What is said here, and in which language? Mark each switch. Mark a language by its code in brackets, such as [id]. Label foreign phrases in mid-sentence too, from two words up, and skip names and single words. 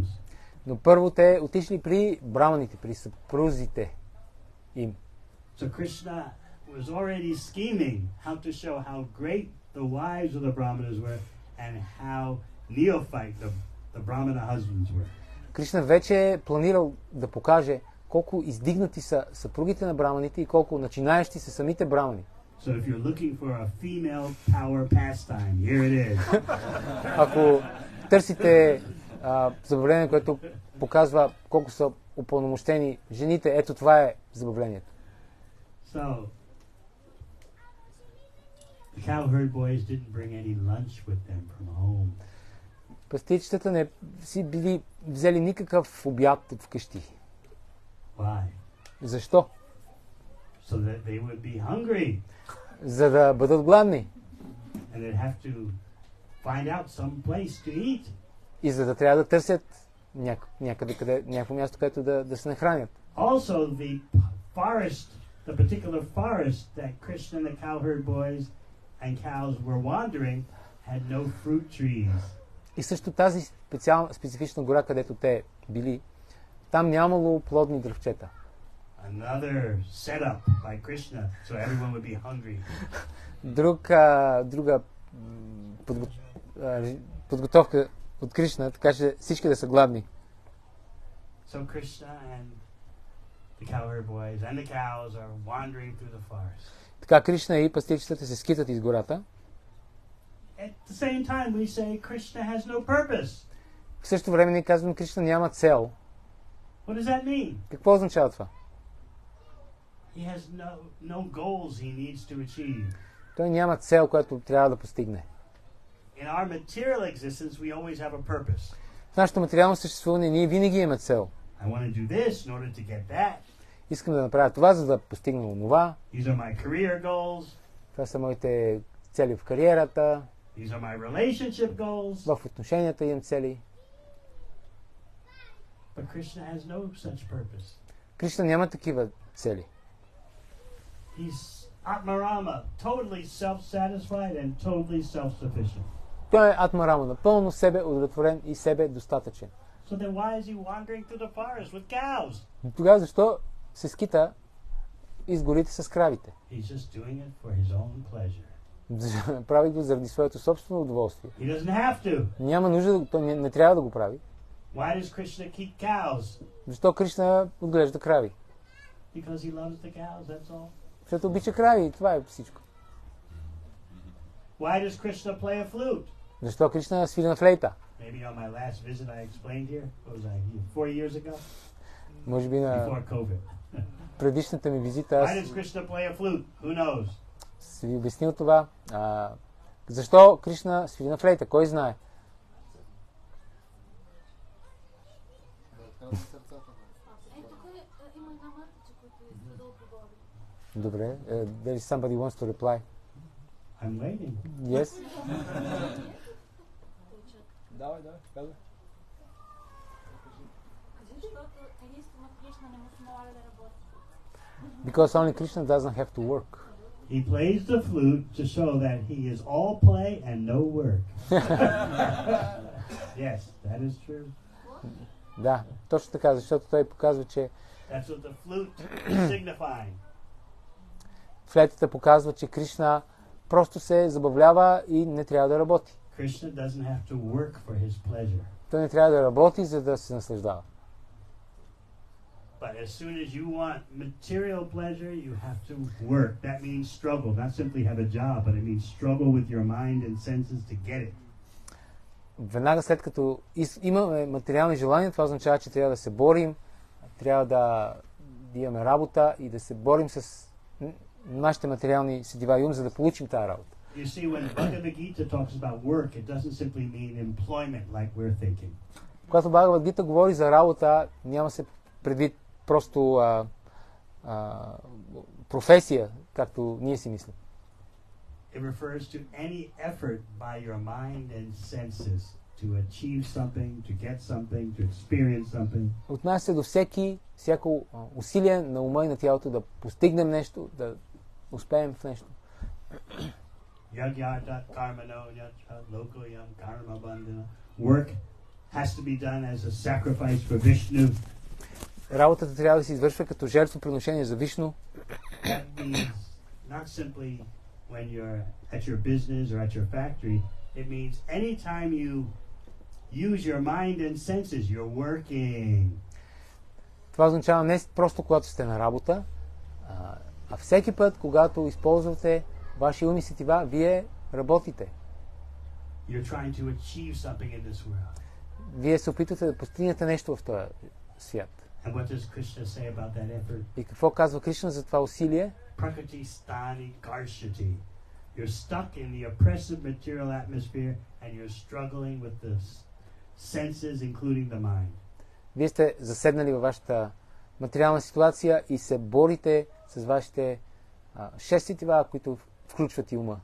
[bg] Но първо те отишли при браманите, при съпрузите им. [en] So Krishna was already scheming how to show how great the wives of the brahmanas were and how neophyte the brahmana husbands were. [bg] Кришна вече е планирал да покаже колко издигнати са съпругите на браманите и колко начинаещи са самите брамани. [en] So if you're looking for a female power pastime, here it is. [bg] Ако търсите забавление, което показва колко са упълномощени жените, ето това е забавлението. [en] So the cowherd boys didn't bring any lunch with them from home. [bg] Пастирчетата не си били взели никакъв обяд от вкъщи. [en] Why? [bg] Защо? [en] So that they would be hungry [bg] За да бъдат гладни [en] and they'd have to find out some place to eat. [bg] и за да трябва да търсят някакво място, където да се нахранят. [en] Also, the particular forest that Krishna and the cowherd boys and cows were wandering had no fruit trees. [bg] И също тази специфична гора, където те били, там нямало плодни дръвчета. [en] Another setup by Krishna, so everyone would be hungry. [bg] Друга подготовка от Кришна, така че всички да са гладни. [en] So Krishna and the cowherd boys and the cows are wandering through the forest. [bg] Така Кришна и пастирчетата се скитат из гората. [en] At the same time, we say Krishna has no purpose. [bg] В същото време ние казваме, Кришна няма цел. [en] What does that mean? [bg] Какво означава това? [en] He has no goals he needs to achieve. [bg] Той няма цел, която трябва да постигне. [en] In our material existence, we always have a purpose. [bg] В нашето материално съществуване ние винаги имаме цел. [en] I want to do this in order to get that. [bg] Искам да направя това, за да постигна онова. [en] These are my career goals. [bg] Това са моите цели в кариерата. [en] These are my relationship goals. [bg] В отношенията имам цели. [en] But Krishna has no such purpose. [bg] Кришна няма такива цели. [en] He's Atmarama, totally self-satisfied and totally self-sufficient. [bg] Той е Атмарама, напълно себе удовлетворен и себе достатъчен. [en] So then why is he wandering through the forest with cows? [bg] Тогава защо се скита из горите с кравите? [en] He's just doing it for his own pleasure. [bg] Прави го заради своето собствено удоволствие. [en] He doesn't have to. [bg] Няма нужда, той не трябва да го прави. [en] Why does Krishna keep cows? [bg] Защо Кришна отглежда крави? [en] Because he loves the cows, that's all. [bg] Защото обича крави и това е всичко. [en] Why does Krishna play a flute? [bg] Защо Кришна свири на флейта? [en] Maybe on my last visit I explained here. What was I, 4 years ago? [bg] Може би на [en] Before COVID. [bg] предишната ми визита [en] Why [bg] аз [en] does Krishna play a flute? Who knows? [bg] си ви обяснил това. Защо Кришна свири на флейта? Кой знае? Добре. [en] There is somebody wants to reply. I'm waiting. Yes? [bg] Давай, казвай. Защото единствено Кришна не му се налага да работи. [en] Because only Krishna doesn't have to work. He plays the flute to show that he is all play and no work. Yes, that is true. [bg] Да, точно така, защото той показва, че [en] That's what the flute is signifying. [bg] флейтата показва, че Кришна просто се забавлява и не трябва да работи. [en] Krishna doesn't have to work for his pleasure. [bg] Той не трябва да работи, за да се наслаждава. [en] But as soon as you want material pleasure, you have to work. That means struggle. Not simply have a job, but it means struggle with your mind and senses to get it. [bg] Веднага след като имаме материални желания, това означава, че трябва да се борим, трябва да имаме работа и да се борим с нашите материални сетива и ум, за да получим тази работа. [en] You see, when Bhagavad Gita talks about work, it doesn't simply mean employment like we're thinking. [bg] Когато Бхагавад Гита говори за работа, няма се предвид просто професия, както ние си мислим. [en] It refers to any effort by your mind and senses to achieve something, to get something, to experience something. [bg] Отнася се до всяко усилие на ума и на тялото да постигнем нещо, да успеем в нещо. [en] Work has to be done as a sacrifice for Vishnu. [bg] Работата трябва да се извършва като жертвоприношение за Вишну. [en] That means not simply when you're at your business or at your factory. It means anytime you use your mind and senses, you're working. [bg] Това означава не просто когато сте на работа, а всеки път, когато използвате вашия ум и сетива, вие работите. [en] You're trying to achieve something in this world. [bg] Вие се опитвате да постигнете нещо в този свят. [en] And what does Krishna say about that effort? [bg] И какво казва Кришна за това усилие? [sa] Prakriti stani karshati. [en] You're stuck in the oppressive material atmosphere and you're struggling with the senses, including the mind. [bg] Вие сте заседнали във вашата материална ситуация и се борите с вашите шест сетива, които включват и ума.